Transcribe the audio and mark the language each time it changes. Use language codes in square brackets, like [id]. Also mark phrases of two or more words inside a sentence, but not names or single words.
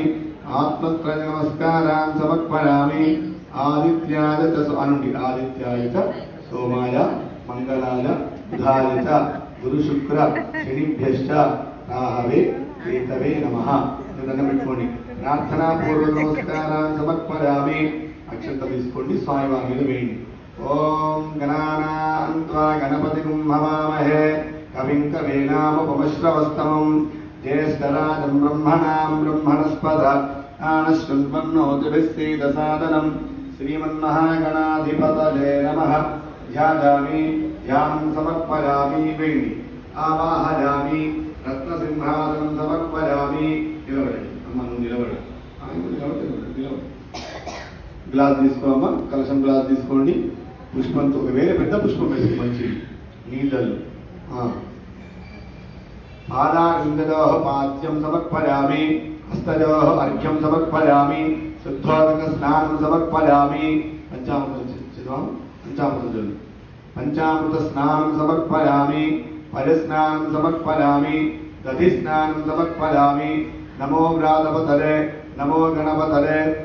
[sa] आत्मत्रय नमस्कारान् समर्पयामि आदित्याय च अनुंडि आदित्याय च सोमाय मंगलाय बुधाय च गुरुशुक्र शनिभ्यश्च राहवे केतवे नमः దండం प्रार्थना पूर्व नमस्कारान् समर्पयामि [te] अक्षतలు తీసుకోండి స్వామివారి మీద వేయండి [sa] ఓం గణానాం త్వా గణపతిం హవామహే కవిం కవీనాముపమశ్రవస్తమం జ్యేష్ఠరాజం బ్రహ్మణాం బ్రహ్మణస్పద ఆనశృణ్వన్నోతిభిస్సీదసాదనం श्रीमन्महागणाधिपतये नमः ध्यायामि ध्यानं समर्पयामि वेणि आवाहयामि रत्नसिंहासनं समर्पयामि [te] నిలబడండి అమ్మ నువ్వు నిలబడు గ్లాస్ తీసుకోమ్మా కలశం గ్లాస్ తీసుకోండి పుష్పంతో వేరే పెద్ద పుష్పం వేసి మంచి నీళ్ళల్లో [sa] పాదారిందయోః పాద్యం సమర్పయామి హస్తయోః అర్ఘ్యం సమర్పయామి శుద్ధోదక స్నానం సమర్పయామి పంచామృత స్నానం సమర్పయామి పరిస్నానం సమర్పయామి దధి స్నానం సమర్పయామి నమో వ్రాతపతరే నమో గణపతరే